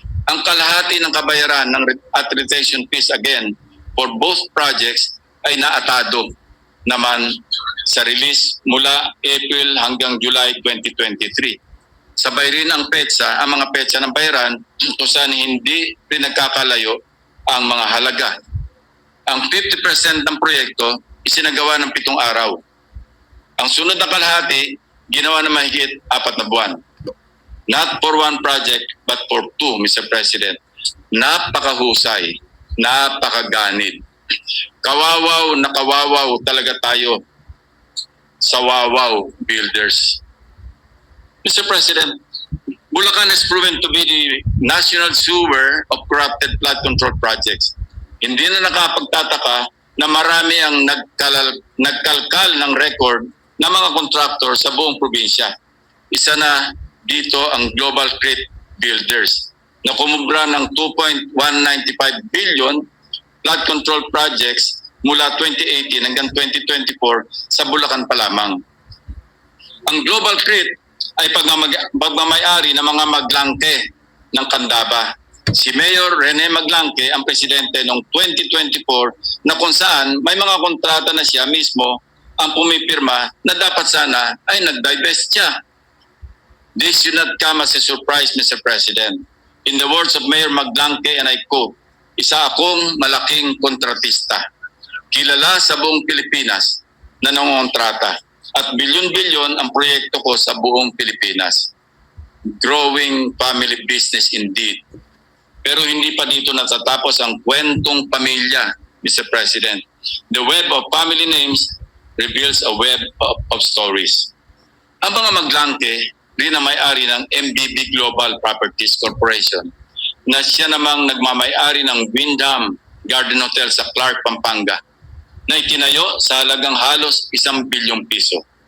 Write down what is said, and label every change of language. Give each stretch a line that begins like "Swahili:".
Filipino: Ang kalahati ng kabayaran ng accreditation fees
English: again for both projects
Filipino: ay naatado naman sa release mula April hanggang July 2023. Sabay rin ang mga petsa ng bayaran kung saan hindi rin nagkakalayo ang mga halaga. Ang 50% ng proyekto isinagawa ng 7 araw. Ang sunod na kalahati, ginawa na mahigit 4 na buwan.
English: Not for one project, but for 2, Mr.
Filipino: President. Napakahusay, napakaganid. Kawawaw na kawawaw talaga tayo sa Wawaw Builders. Mr.
English: President, Bulacan has proven to be the national sewer of corrupted flood control projects.
Filipino: Hindi na nakapagtataka na marami ang nagkalkal ng record ng mga kontraktor sa buong probinsya. Isa na dito ang Global Crete Builders na kumubra ng 2.195 billion flood control projects mula 2018 hanggang 2024 sa Bulacan pa lamang. Ang Global Crete ay pagmamayari ng mga maglangke ng Candaba. Si Mayor Rene Maglangke ang presidente noong 2024 na kung saan may mga kontrata na siya mismo ang pumipirma na dapat sana ay nag-divest siya.
English: This should not come as a surprise, Mr. President. In the words of Mayor Maglangke, and I quote,
Filipino: "Isa akong malaking kontratista. Kilala sa buong Pilipinas na nangongontrata at bilyon-bilyon ang proyekto ko sa buong Pilipinas.
English: Growing family business indeed."
Filipino: Pero hindi pa dito natatapos ang kwentong pamilya, Mr. President.
English: The web of family names reveals a web of stories.
Filipino: Ang mga Maglangke rin na may-ari ng MBB Global Properties Corporation na siya namang nagmamay-ari ng Windham Garden Hotel sa Clark, Pampanga na itinayo sa halagang halos 1 bilyong piso.